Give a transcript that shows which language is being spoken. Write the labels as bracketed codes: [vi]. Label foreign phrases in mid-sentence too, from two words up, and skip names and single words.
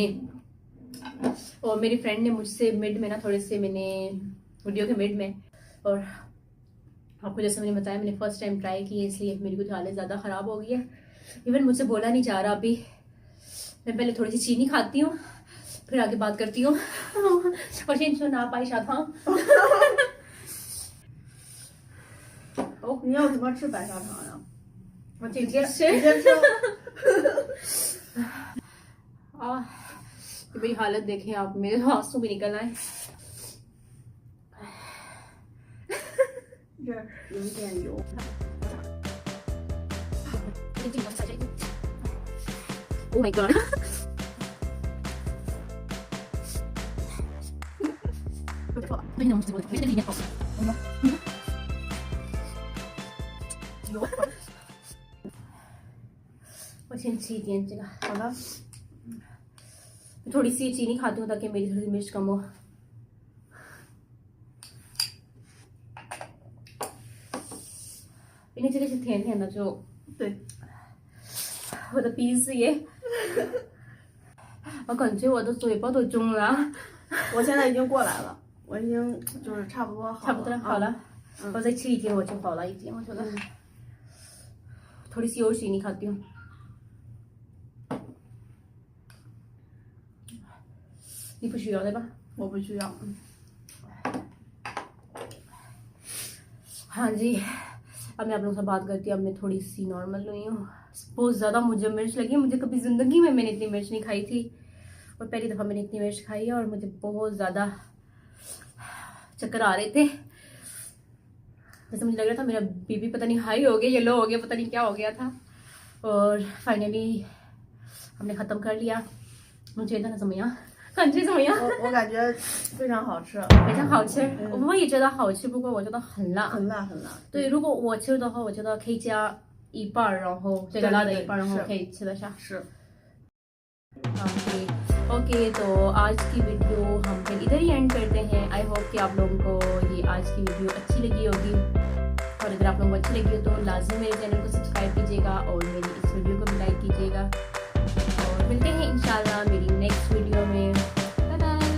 [hi] और मेरी फ्रेंड ने मुझसे मिड में ना थोड़े से मैंने वीडियो के मिड में, और आपको जैसे मैंने बताया मैंने [en] first time try [hi] की है इसलिए मेरी कुछ हालत ज़्यादा ख़राब हो गई है। इवन मुझसे बोला नहीं जा रहा अभी। मैं पहले थोड़ी सी चीनी खाती हूँ फिर आगे बात करती हूँ। और शेन ना पाई शाथा [zh] 你要怎么吃白砂糖呀？我直接吃。直接吃。 [hi] ये मेरी हालत देखें आप, मेरे तो आंसू भी निकल आए। [zh] 这有一点油。 [en] Oh my god！ [zh] 我先吃一点这个。好的。 [hi] थोड़ी सी चीनी खाती हूँ ताकि मेरी थोड़ी सी मिर्च कम हो। [zh] 因为这个是甜甜的，就对，我的鼻子也，我感觉我的嘴巴都肿了。我现在已经过来了，我已经就是差不多好了。差不多好了，我再吃一点我就好了，已经我觉得。 [hi] थोड़ी सी और चीनी खाती हूँ। [zh] 你不需要对吧？我不需要。 [hi] हाँ जी, अब मैं आप लोगों से बात करती हूँ। अब मैं थोड़ी सी नॉर्मल हुई हूँ। बहुत ज़्यादा मुझे मिर्च लगी। मुझे कभी ज़िंदगी में मैंने इतनी मिर्च नहीं खाई थी और पहली दफ़ा मैंने इतनी मिर्च खाई है और मुझे बहुत ज़्यादा चक्कर आ रहे थे। जैसे मुझे लग रहा था मेरा बीपी पता नहीं हाई हो गया या लो हो गया, पता नहीं क्या हो गया था। और फाइनली हमने ख़त्म कर लिया。 [zh] 我觉得怎么样？感觉怎么样？我感觉非常好吃，非常好吃。我也觉得好吃，不过我觉得很辣，很辣很辣。对，如果我吃的话，我觉得可以加一半，然后这个辣的一半，然后可以吃得下。是。 [hi] ओके तो आज की वीडियो हम फिर इधर ही एंड करते हैं। [en] I hope [hi] कि आप लोगों को ये आज की वीडियो अच्छी लगी होगी और अगर आप लोगों को अच्छी लगी हो तो लाजमी मेरे चैनल को सब्सक्राइब कीजिएगा और मेरी इस वीडियो को भी लाइक कीजिएगा और मिलते हैं इंशाल्लाह मेरी [en] next video [hi] में।